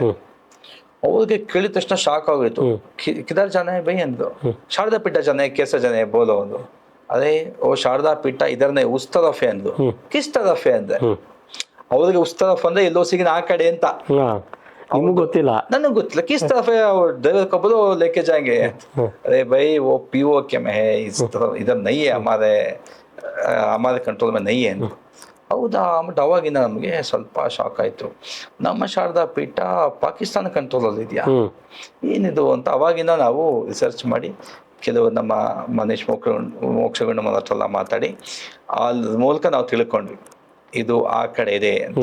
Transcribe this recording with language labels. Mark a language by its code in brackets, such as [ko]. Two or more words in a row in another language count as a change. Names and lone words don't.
[kn] ಅವ್ರಿಗೆ ಕೇಳಿದ ತಕ್ಷಣ ಶಾಕ್ ಆಗೋಯ್ತು. [hi] किधर जाना भाई [kn] ಅಂದ್ರು. [hi] शारदा पीठ जाना कैसे जाना बोलो ಅಂದ್ರು. [kn] ಅದೇ ಓ ಶಾರದಾ ಪೀಠ ಇದರನ್ನೇ [hi] उस तरफ़ [kn] ಅಂದ್ರು. [hi] किस तरफ़ ಅಂದೆ. [kn] ಅವ್ರಿಗೆ [hi] उस तरफ़ [kn] ಅಂದ್ರೆ ಎಲ್ಲೋ ಸಿಗಿನ ಆ ಕಡೆ ಅಂತ. ಗೊತ್ತಿಲ್ಲ, ನನಗೆ ಗೊತ್ತಿಲ್ಲ. [hi] किस तरफ़ ड्राइवर कब लेके जाएंगे? अरे भाई वो POK में है, इधर नहीं है, हमारे कंट्रोल में नहीं है. [kn] ಹೌದಾ ಅಂದ್ಬಿಟ್ಟು ಅವಾಗಿಂದ ನಮಗೆ ಸ್ವಲ್ಪ ಶಾಕ್ ಆಯಿತು. ನಮ್ಮ ಶಾರದಾ ಪೀಠ ಪಾಕಿಸ್ತಾನ ಕಂಟ್ರೋಲಲ್ಲಿ ಇದೆಯಾ, ಏನಿದು ಅಂತ. ಅವಾಗಿಂದ ನಾವು ರಿಸರ್ಚ್ ಮಾಡಿ ಕೆಲವು ನಮ್ಮ ಮನೇಶ್ ಮೋಕ್ಷಗುಂಡ ಹತ್ರ ಮಾತಾಡಿ ಅದ್ರ ಮೂಲಕ ನಾವು ತಿಳ್ಕೊಂಡ್ವಿ ಇದು ಆ ಕಡೆ ಇದೆ ಅಂತ.